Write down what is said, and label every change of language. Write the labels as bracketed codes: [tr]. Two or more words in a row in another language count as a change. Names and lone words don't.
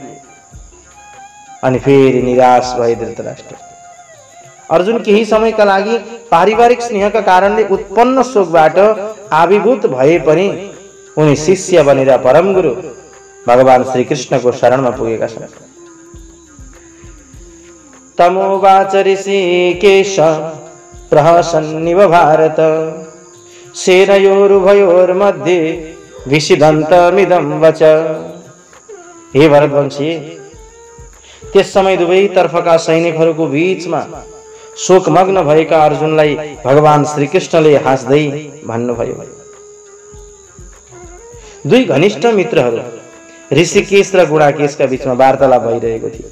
[ne] अनि फेरि निराश भए धृतराष्ट्र। अर्जुन केही समयका लागि पारिवारिक स्नेहका कारणले उत्पन्न शोकबाट आविर्भूत भए पनि उनी शिष्य बनेर परम गुरु भगवान श्री कृष्णको शरणमा पुगेका छन्। [sa] तमोवाच ऋषिकेश प्रहसन्निव भारत सेनयोरुभयोर्मध्ये विषिदन्तमिदं वच। [ne] हे भरतवंशी, त्यस समय दुवै तर्फका सैनिकहरूको बीचमा शोकमग्न भएका अर्जुनलाई भगवान श्री कृष्णले हाँस्दै भन्नुभयो। दुई घनिष्ठ मित्रहरू ऋषिकेश र गुणाकेशका बीचमा वार्तालाप भइरहेको थियो।